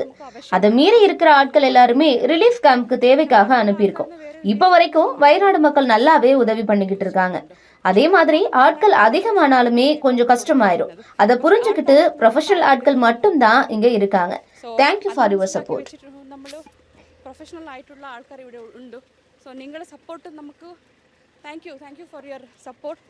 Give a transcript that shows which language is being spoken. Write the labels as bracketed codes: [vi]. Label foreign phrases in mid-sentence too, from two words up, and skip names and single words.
[ta] அதை மீறி இருக்கிற ஆட்கள் எல்லாருமே [en] relief campக்கு [ta] தேவைக்காக அனுப்பியிருக்கோம். இப்ப வரைக்கும் வயநாடு மக்கள் நல்லாவே உதவி பண்ணிக்கிட்டு இருக்காங்க. அதே மாதிரி ஆட்கள் அதிகமானாலுமே கொஞ்சம் கஷ்டமாயிரும். அதை புரிஞ்சுக்கிட்டு ப்ரொஃபஷனல் ஆட்கள் மட்டும் தான் இங்க இருக்காங்க. [en] thank you for your support. [ml] പ്രൊഫഷണൽ ആയിട്ടുള്ള ആൾക്കാർ ഇവിടെ ഉണ്ട്. സോ നിങ്ങളുടെ സപ്പോർട്ട് നമുക്ക് [en] thank you for your support.